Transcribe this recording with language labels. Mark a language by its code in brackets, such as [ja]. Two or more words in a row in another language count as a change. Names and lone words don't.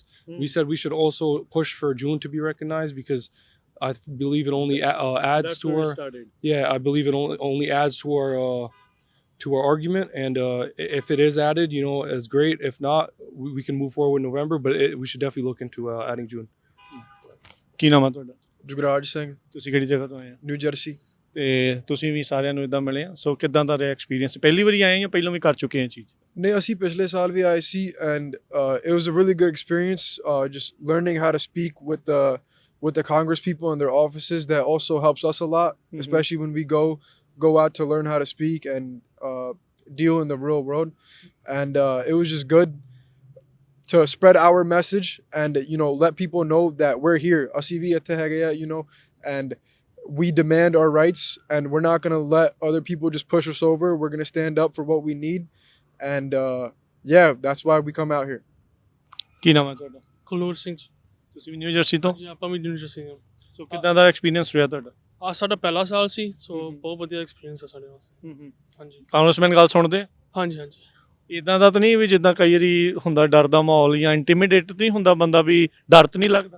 [en] We said we should also push for June to be recognized because I believe it only adds That's to where our. it started. Yeah, I believe it only adds to our argument, and if it is added, is great. If not, we can move forward in November, but we should definitely look into adding June. [pa] ਕੀ ਨਾਮ ਹੈ ਤੁਹਾਡਾ? ਜੁਗਰਾਜ ਸਿੰਘ, ਤੁਸੀਂ ਕਿਹੜੀ ਜਗ੍ਹਾ ਤੋਂ ਆਏ ਆ? ਨਿਊ ਜਰਸੀ। ਤੇ ਤੁਸੀਂ ਵੀ ਸਾਰਿਆਂ ਨੂੰ ਇਦਾਂ ਮਿਲੇ ਆ। ਸੋ ਕਿੱਦਾਂ ਦਾ ਰਿਹਾ ਐਕਸਪੀਰੀਅੰਸ? ਪਹਿਲੀ ਵਾਰੀ ਆਏ ਜਾਂ ਪਹਿਲਾਂ ਵੀ ਕਰ ਚੁੱਕੇ ਆ ਇਹ ਚੀਜ਼? ਨਹੀਂ, ਅਸੀਂ ਪਿਛਲੇ ਸਾਲ ਵੀ ਆਏ ਸੀ, [en] ਐਂਡ it was a really good experience, just learning how to speak with the Congress people in their offices. That also helps us a lot, especially when we go out to learn how to speak and deal in the real world. And it was just good to spread our message and let people know that we're here. [pa] ਅਸੀਂ ਵੀ ਇੱਥੇ ਹੈਗੇ ਆ, [en] and we demand our rights, and we're not going to let other people just push us over. We're going to stand up for what we need, and that's why we come out here. [pa] ਕੀ ਨਾਮ ਹੈ ਤੁਹਾਡਾ? ਕੁਲਨੂਰ ਸਿੰਘ। ਤੁਸੀਂ ਵੀ ਨਿਊ ਜਰਸੀ ਤੋਂ? ਜੀ, ਆਪਾਂ ਵੀ ਨਿਊ ਜਰਸੀ ਹਾਂ। ਸੋ ਕਿੱਦਾਂ ਦਾ ਐਕਸਪੀਰੀਅੰਸ ਰਿਹਾ ਤੁਹਾਡਾ? ਸਾਡਾ ਪਹਿਲਾ ਸਾਲ ਸੀ, ਸੋ ਬਹੁਤ ਵਧੀਆ ਐਕਸਪੀਰੀਅੰਸ ਹੈ ਸਾਡੇ ਵਾਸਤੇ। ਹਾਂਜੀ ਕਾਂਗਰਸਮੈਨ ਗੱਲ ਸੁਣਦੇ? ਹਾਂਜੀ ਹਾਂਜੀ। ਇਦਾਂ ਦਾ ਤਾਂ ਨਹੀਂ ਵੀ ਜਿੱਦਾਂ ਕਈ ਵਾਰੀ ਹੁੰਦਾ ਡਰ ਦਾ ਮਾਹੌਲ ਜਾਂ ਇੰਟੀਮੀਡੇਟ ਨਹੀਂ ਹੁੰਦਾ ਬੰਦਾ, ਵੀ ਡਰ ਤਾਂ ਨਹੀਂ ਲੱਗਦਾ?